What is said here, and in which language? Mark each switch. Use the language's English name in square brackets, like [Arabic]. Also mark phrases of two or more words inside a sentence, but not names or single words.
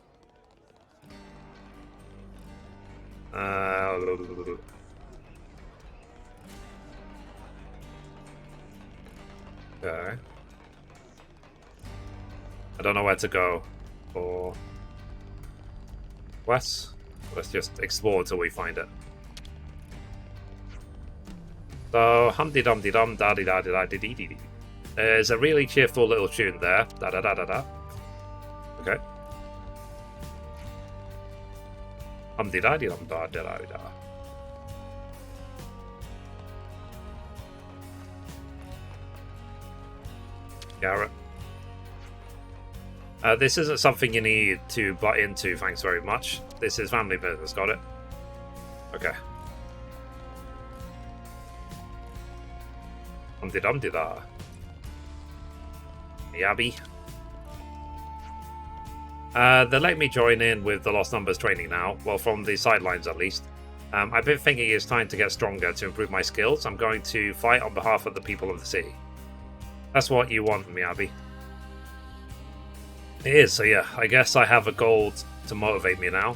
[English] Okay. I don't know where to go for quests. Let's just explore till we find it. So, hum-de-dum-de-dum, da-de-da-de-da-de-dee-dee-dee. There's a really cheerful little tune there. Da-da-da-da-da. Okay. Hum-de-da-de-dum, da-da-da-da-da. Garrett. This isn't something you need to butt into, thanks very much. This is family business, got it? Okay. Hum-de-dum-de-da. Yabby. They let me join in with the Lost Numbers training now. Well, from the sidelines at least. I've been thinking it's time to get stronger to improve my skills. I'm going to fight on behalf of the people of the city. That's what you want from me, Abby. It is, so yeah, I guess I have a goal to motivate me now.